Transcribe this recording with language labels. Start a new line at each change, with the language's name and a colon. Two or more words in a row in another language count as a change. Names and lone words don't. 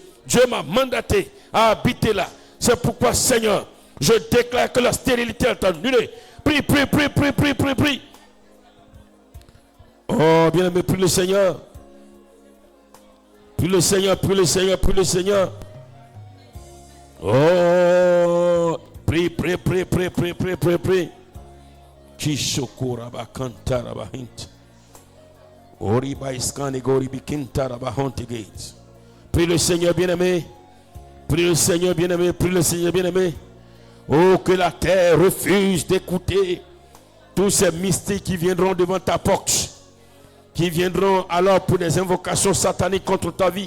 French: Dieu m'a mandaté à habiter là. C'est pourquoi, Seigneur, je déclare que la stérilité est annulée. Prie, prie, prie, prie, prie, prie, prie. Oh, bien-aimé, prie le Seigneur. Prie le Seigneur, prie le Seigneur, prie le Seigneur. Oh, prie, prie, prie, prie, prie, prie, prie, prie. Kishokuraba kantaraba hint. Oriba iskani goribi kintaraba honte gates. Prie le Seigneur bien-aimé. Prie le Seigneur bien-aimé. Prie le Seigneur bien-aimé. Oh, que la terre refuse d'écouter tous ces mystiques qui viendront devant ta porte. Qui viendront alors pour des invocations sataniques contre ta vie.